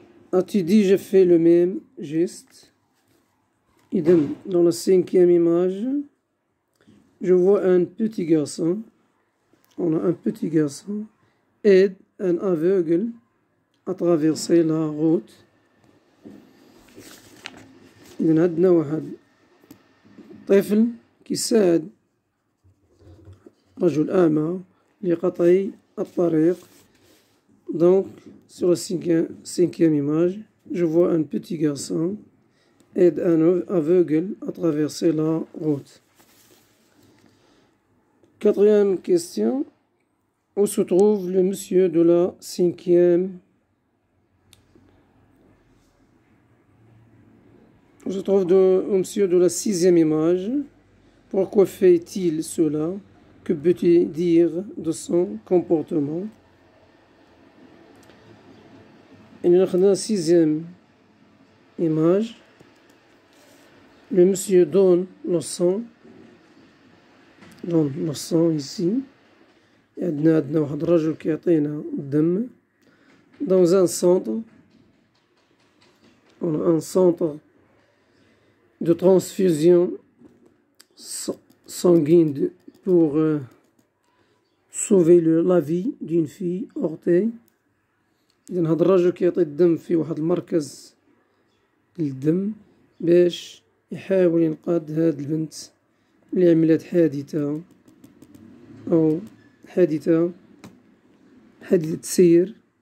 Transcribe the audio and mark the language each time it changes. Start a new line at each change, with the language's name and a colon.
French: As-tu déjà fait le même geste? Idem, dans la cinquième image, je vois un petit garçon. On a un petit garçon aide un aveugle à traverser la route.
Arabic: إذن عندنا واحد طفل كيساعد رجل أعمى لقطع الطريق.
French: Donc sur la cinquième image, je vois un petit garçon aide un aveugle à traverser la route. Quatrième question. Où se trouve le monsieur de la cinquième? Où se trouve le monsieur de la sixième image? Pourquoi fait-il cela? Que peut-il dire de son comportement? Et nous avons la sixième image. Le monsieur donne le sang. Donne le sang ici.
Arabic: عندنا واحد الرجل كيعطينا الدم
French: dans un centre. On a un centre de transfusion sanguine pour sauver la vie d'une fille ortée.
Arabic: إذا هاد الرجل كيعطي الدم في واحد المركز للدم باش يحاول ينقذ هاد البنت اللي عملت حادثة أو حادثة سير.